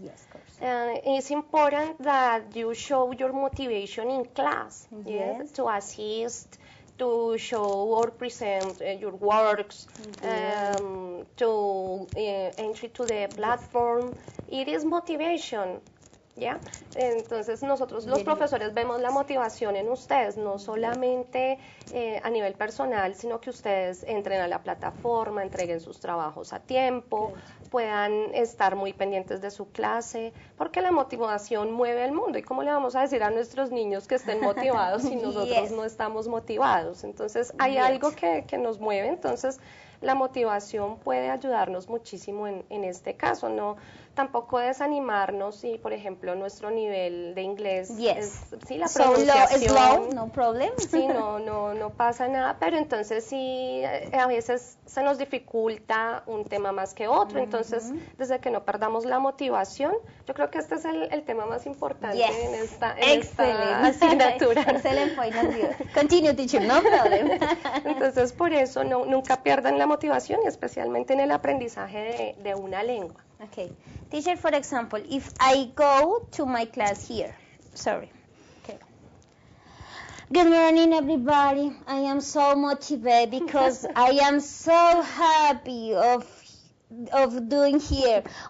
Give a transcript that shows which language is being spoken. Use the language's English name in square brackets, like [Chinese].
[English] Yes, of course. And it's important that you show your motivation in class, yes, to assist, to show or present your works, to entry to the platform. It is motivation. ¿Ya? [Spanish] Entonces nosotros los profesores vemos la motivación en ustedes, no solamente a nivel personal, sino que ustedes entren a la plataforma, entreguen sus trabajos a tiempo, puedan estar muy pendientes de su clase, porque la motivación mueve el mundo. ¿Y cómo le vamos a decir a nuestros niños que estén motivados si nosotros no estamos motivados? Entonces hay algo que nos mueve, entonces la motivación puede ayudarnos muchísimo en este caso, no tampoco desanimarnos si, por ejemplo, nuestro nivel de inglés sí, la pronunciación es [English] low, no problem. [Spanish] Sí, no pasa nada, pero entonces sí, a veces se nos dificulta un tema más que otro, entonces desde que no perdamos la motivación, yo creo que este es el tema más importante en esta asignatura. Excelente [English] point of view. Continue, teacher, no problem. [Spanish] Entonces, por eso nunca pierdan la motivación, y especialmente en el aprendizaje de una lengua. [English] Okay. Teacher, for example, if I go to my class here, sorry. Okay. Good morning, everybody. I am so motivated because I am so happy of being here.